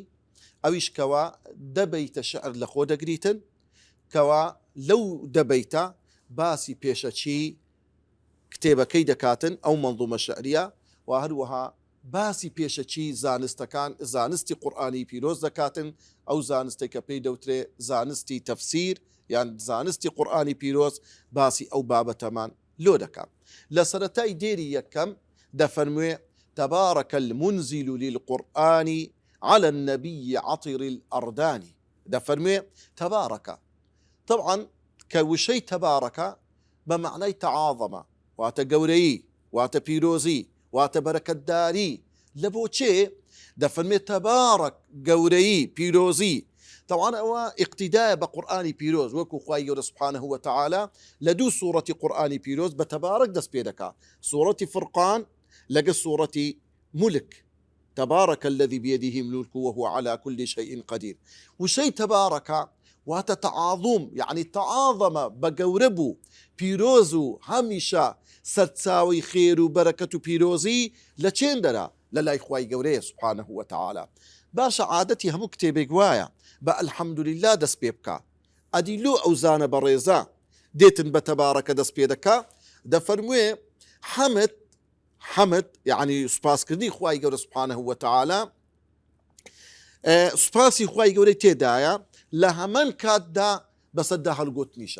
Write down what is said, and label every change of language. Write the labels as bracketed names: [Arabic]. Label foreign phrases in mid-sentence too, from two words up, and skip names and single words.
[Central Kurdish] ئەویش کەوا دەبەیتە شعر لە خۆ دەگریتن، کەوا لەو دەبەیتە باسی پێشەچی کتێبەکەی دەکاتن ئەو منظومە شعریە، و هەروەها باسی پێشەچی زانستەکان زانستی قورئانی پیرۆز دەکاتن، ئەو زانستێک کە پێی دەوترێ زانستی تەفسیر یان زانستی قورئانی پیرۆز باسی ئەو بابەتەمان لۆ دەکات. لە سەرەتای دێری یەکەم دەفەرموێ [Arabic] تبارك المنزل للقرآن على النبي عطر الأردان. دەفەرموێ تبارك، طبعا كوشي تبارك بمعنى تعاظم، [Central Kurdish] واتە گەورەیی، واتە پیرۆزی، واتە بەرەکەتداری. لە بۆ چێ دەفەرمێت تەبارەک گەورەیی پیرۆزی؟ طبعا ئەوە ئیقتیدایە بە قورئانی پیرۆز، وەکو خوای گەورە [Arabic] سوبحانەه وتەعالا [Central Kurdish] لە دوو سوورەتی قورئانی پیرۆز بە تەبارەک دەست پێ دەکات، سوورەتی فرقان لەگەڵ سوورەتی مولک، [Arabic] تبارك الذي بيده الملك وهو على كل شيء قدير. [Central Kurdish] وشي تبارك واتە تعاظم، [Arabic] يعني تعاظم [Central Kurdish] بەگەورەبوو پیرۆز و هەمیشە سەرچاوی خێر و بەرەکەت و پیرۆزی لە چێندەرە؟ لە لای خوای گەورەیە [Arabic] سوبحانەه وتەعالا. [Central Kurdish] باشە عادەتی هەموو کتێبێک وایە بە ئەلحەمدولیلا دەست پێ بکە، ئەدیلۆ ئەو زانە بەڕێزە دێتن بە تەبارەکە دەست پێ دەکا، دەفەرموێ حەمد یعنی سوپاسکردنی خوای گەورە [Arabic] سوبحانەه وتەعالا، [Central Kurdish] سوپاسی خوای گەورەی تێدایە لە هەمان کاتدا بەسەردا هەڵگوتنیشە.